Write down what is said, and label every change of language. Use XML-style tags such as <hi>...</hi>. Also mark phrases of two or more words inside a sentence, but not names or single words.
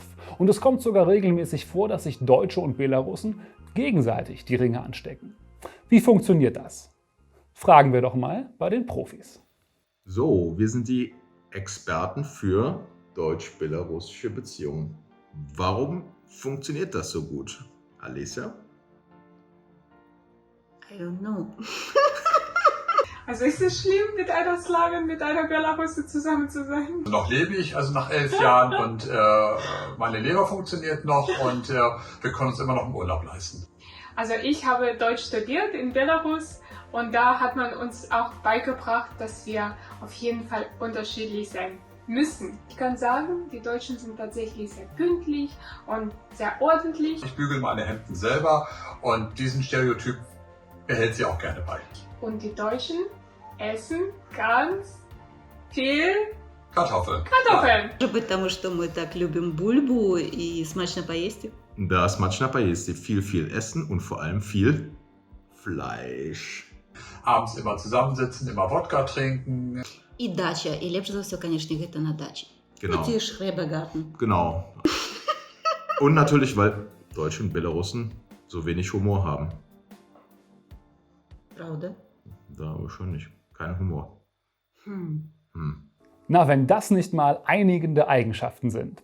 <de>Und es kommt sogar regelmäßig vor, dass sich Deutsche und Belarussen gegenseitig die Ringe anstecken. Wie funktioniert das? Fragen wir doch mal bei den Profis. So, wir sind die Experten für deutsch-belarussische Beziehungen. Warum funktioniert das so gut? Alicia?</de> <en>I don't know.</en> <de>Also ist es schlimm, mit einer Slawin, mit einer Belarusse zusammen zu sein? Noch lebe ich, also nach 11 Jahren und meine Leber funktioniert noch und wir können uns immer noch einen Urlaub leisten. Also ich habe Deutsch studiert in Belarus und da hat man uns auch beigebracht, dass wir auf jeden Fall unterschiedlich sein müssen. Ich kann sagen, die Deutschen sind tatsächlich sehr pünktlich und sehr ordentlich. Ich bügele meine Hemden selber und diesen Stereotyp behält sie auch gerne bei. Und die Deutschen essen ganz viel Kartoffeln.</de> <ru>Потому что мы так любим бульбу и смачно поесть. Da смачно поесть,</ru> <de>viel essen und vor allem viel Fleisch. Abends immer zusammensitzen, immer Wodka trinken.</de> <be>І дача. І лепше за все, конечно, гэта на даче.</be> <de>Genau. Die Schrebergarten. Genau. Und natürlich, weil Deutsche und Belarussen so wenig Humor haben.</de> <ru>Правда?</ru> <de>Da aber schon nicht. Kein Humor. Na, wenn das nicht mal einigende Eigenschaften sind.</de>